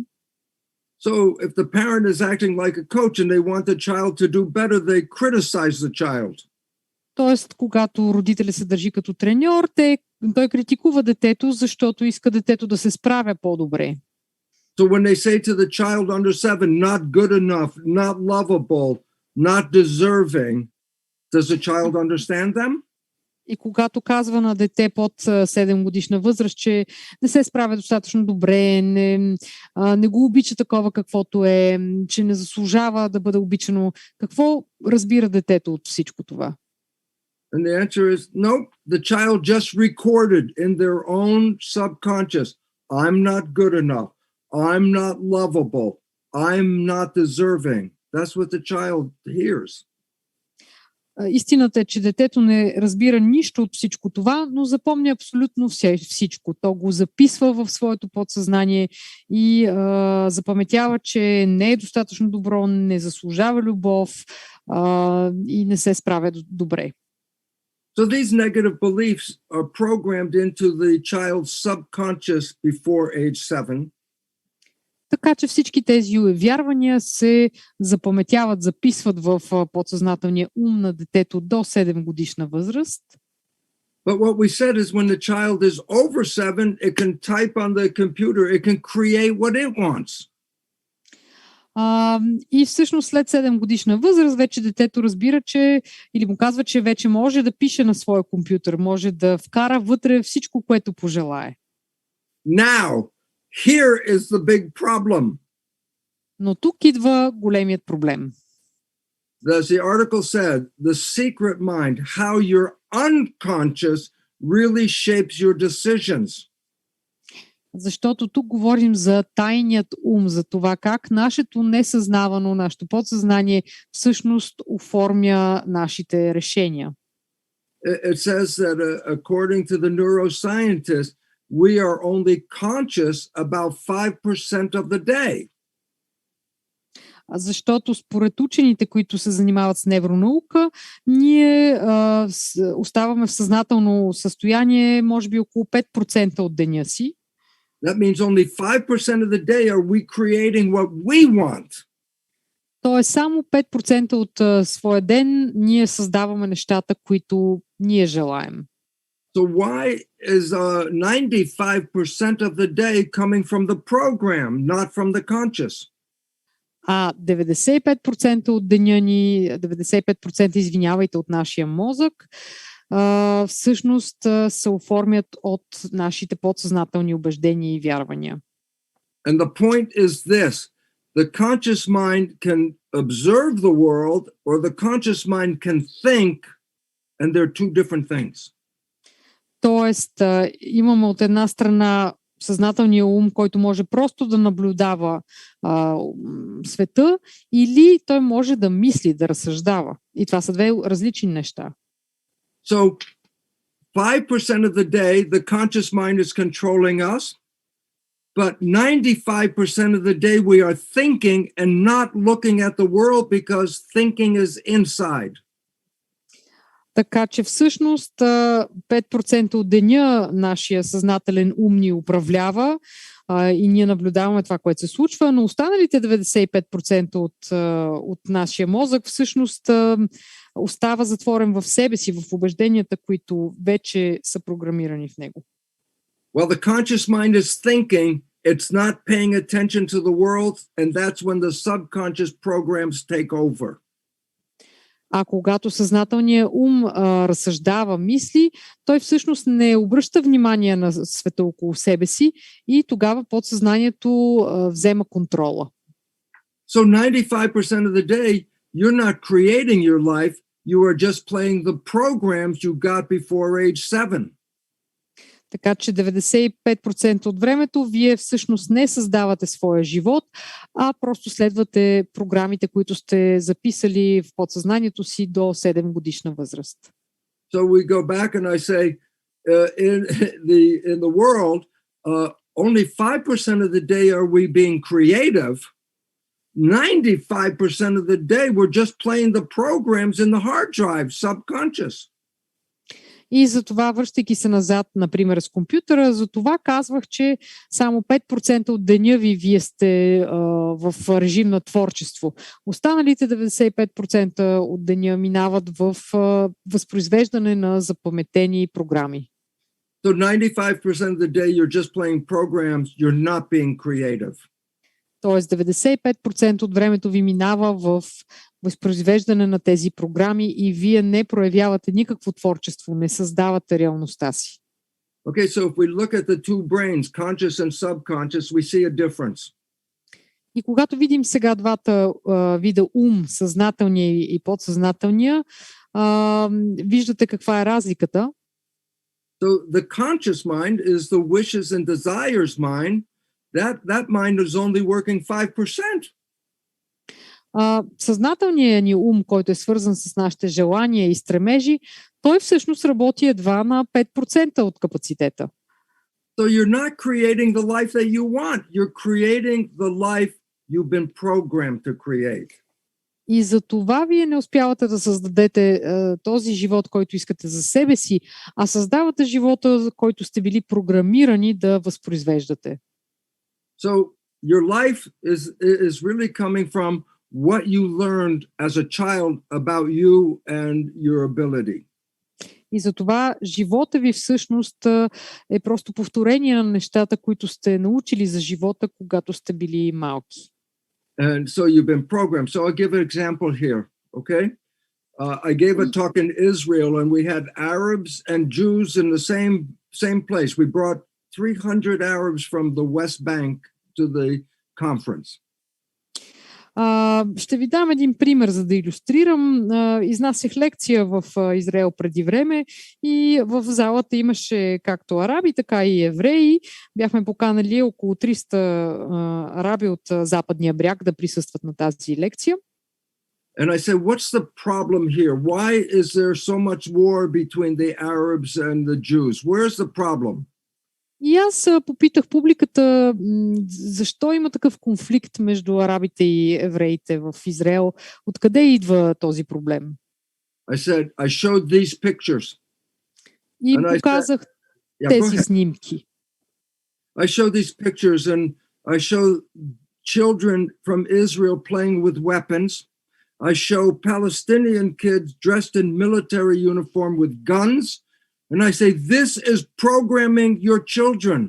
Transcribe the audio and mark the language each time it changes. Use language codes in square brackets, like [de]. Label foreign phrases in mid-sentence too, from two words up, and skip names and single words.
[en] So if the parent is acting like a coach and they want the child to do better, they criticize the child. [bg] Тоест, когато родителя се държи като треньор, той критикува детето, защото иска детето да се справя по-добре. [en] So when they say to the child under 7, not good enough, not lovable, not deserving, does the child understand them? [bg] И когато казва на дете под 7 годишна възраст, че не се справя достатъчно добре, не го обича такова каквото е, че не заслужава да бъде обичано, какво разбира детето от всичко това? [en] And the answer is, nope, the child just recorded in their own subconscious, I'm not good enough, I'm not lovable, I'm not deserving. That's what the child hears. [bg] Истината е, че детето не разбира нищо от всичко това, но запомня абсолютно всичко. То го записва в своето подсъзнание и запаметява, че не е достатъчно добро, не заслужава любов и не се справя добре. [en] So these negative beliefs are programmed into the child's subconscious before age 7. [bg] Така че всички тези вярвания се запаметяват, записват в подсъзнателния ум на детето до 7 годишна възраст. [en] But what we said is when the child is over 7, it can type on the computer, it can create what it wants. [bg] И всъщност след 7 годишна възраст вече детето разбира, че или му казва, че вече може да пише на своя компютър, може да вкара вътре всичко, което пожелае. [en] Now, here is the big problem. [bg] Но тук идва големият проблем. [en] As the article said, the secret mind, how your unconscious really shapes your decisions. [bg] Защото тук говорим за тайният ум, за това как нашето несъзнавано, нашето подсъзнание всъщност оформя нашите решения. [en] It says that according to the neuroscientists, we are only conscious about 5% of the day. [bg] Защото според учените, които се занимават с невронаука, ние оставаме в съзнателно състояние, може би около 5% от деня си. [en] That means only 5% of the day are we creating what we want. [bg] Тоест само 5% от своя ден ние създаваме нещата, които ние желаем. [en] So why is 95% of the day coming from the program, not from the conscious? [bg] 95% от деня ни, 95% извинявайте от нашия мозък, всъщност се оформят от нашите подсъзнателни убеждения и вярвания. [en] And the point is this, the conscious mind can observe the world or the conscious mind can think, and they're two different things. [bg] Тоест, имаме от една страна съзнателния ум, който може просто да наблюдава света, или той може да мисли, да разсъждава. И това са две различни неща. [en] So 5% of the day, the conscious mind is controlling us, but 95% of the day we are thinking and not looking at the world because thinking is inside. [bg] Така че всъщност 5% от деня нашия съзнателен ум ни управлява и ние наблюдаваме това, което се случва, но останалите 95% от нашия мозък всъщност остава затворен в себе си, в убежденията, които вече са програмирани в него. [en] Well, the conscious mind is thinking, it's not paying attention to the world, and that's when the subconscious programs take over. [bg] А когато съзнателният ум разсъждава, мисли, той всъщност не обръща внимание на света около себе си и тогава подсъзнанието взема контрола. [en] So 95% of the day, you're not creating your life, you are just playing the programs you got before age 7. [bg] Така че 95% от времето вие всъщност не създавате своя живот, а просто следвате програмите, които сте записали в подсъзнанието си до 7 годишна възраст. [en] So we go back and I say, in the world, only 5% of the day are we being creative. 95% of the day we're just playing the programs in the hard drive, subconscious. [bg] И за това, връщайки се назад, например, с компютъра, за това казвах, че само 5% от деня вие сте в режим на творчество. Останалите 95% от деня минават в възпроизвеждане на запаметени програми. [en] So 95% of the day you're just playing programs, you're not being creative. [bg] Тоест 95% от времето ви минава в възпроизвеждане на тези програми и вие не проявявате никакво творчество, не създавате реалността си. [en] Okay, so if we look at the two brains, conscious and subconscious, we see a difference. [bg] И когато видим сега двата вида ум, съзнателния и подсъзнателния, виждате каква е разликата. [en] So the conscious mind is the wishes and desires mind. That mind is only working 5%. [bg] Съзнателният ни ум, който е свързан с нашите желания и стремежи, той всъщност работи едва на 5% от капацитета. [en] So you're not creating the life that you want. You're creating the life you've been programmed to create. [bg] И за това вие не успявате да създадете този живот, който искате за себе си, а създавате живота, за който сте били програмирани да възпроизвеждате. [en] So your life is really coming from what you learned as a child about you and your ability. [bg] И затова живота ви всъщност е просто повторение на нещата, които сте научили за живота, когато сте били малки. [en] And so you've been programmed. So I'll give an example here, okay? I gave a talk in Israel and we had Arabs and Jews in the same place. We brought 300 Arabs from the West Bank to the conference. [bg] Ще ви дам един пример, за да илюстрирам. Изнасях лекция в Израел преди време и в залата имаше както араби, така и евреи. Бяхме поканали около 300 араби от Западния бряг да присъстват на тази лекция. [en] And I said, what's the problem here? Why is there so much war between the Arabs and the Jews? Where's the problem? [bg] И аз попитах публиката защо има такъв конфликт между арабите и евреите в Израел. Откъде идва този проблем? [en] I said, I showed these pictures. [bg] И показах тези снимки. [en] I showed these pictures and I show children from Israel playing with weapons. I show Palestinian kids dressed in military uniform with guns. And I say, this is programming your children.